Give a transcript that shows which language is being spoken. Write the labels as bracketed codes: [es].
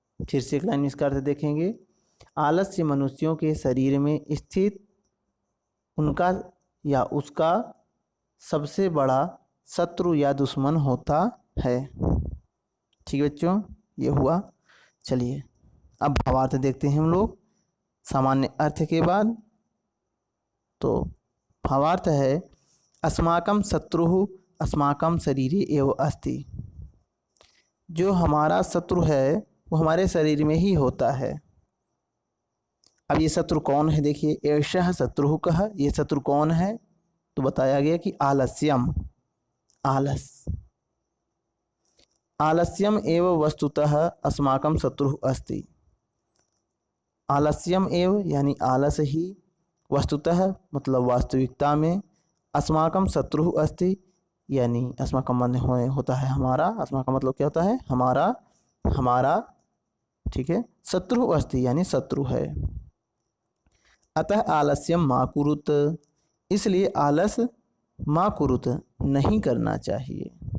[hi] फिर से एक लाइन में इसका अर्थ देखेंगे, आलस्य मनुष्यों के शरीर में स्थित उनका या उसका सबसे बड़ा शत्रु या दुश्मन होता है। ठीक है बच्चों, ये हुआ। चलिए अब भावार्थ देखते हैं हम लोग सामान्य अर्थ के बाद। [sa] तो भावार्थ है, अस्माकं शत्रुः अस्माकं शरीरे एव अस्ति। [hi] जो हमारा शत्रु है वो हमारे शरीर में ही होता है। अब ये शत्रु कौन है, देखिए, [sa] एषः शत्रुः कः, [hi] ये शत्रु कौन है, तो बताया गया कि आलस्यम, आलस। [sa] आलस्यम एव वस्तुतः अस्माकं शत्रुः अस्ति। [hi] आलस्यम एव यानी आलस ही, वस्तुतः मतलब वास्तविकता में, [sa] अस्माकं शत्रुः अस्ति [hi] यानी अस्माकं मन होता है हमारा, अस्माकं मतलब क्या होता है, हमारा, हमारा। ठीक है, शत्रु अस्ति यानी शत्रु है। [sa] अतः आलस्यम मा कुरुत, [hi] इसलिए आलस मा कुरुत नहीं करना चाहिए।